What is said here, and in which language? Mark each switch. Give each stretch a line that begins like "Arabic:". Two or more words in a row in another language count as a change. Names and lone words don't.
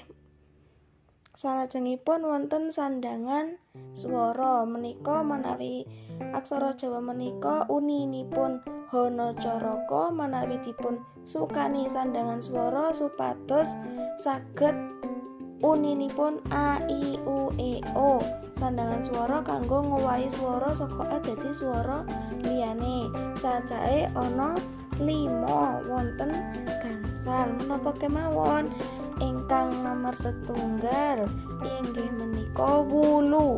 Javanese: Salajengipun wonten sandangan swara. Menika menawi aksara Jawa menika uninipun hanacaraka menawi dipun sukani sandangan swara supados saged uninipun a i u e o. Sandangan swara kanggo ngowahi swara saka a dadi swara liyane. Cacahe ana 5 wonten gangsal. Menapa kemawon? Ingkang nomor setunggal inggih menika wulu.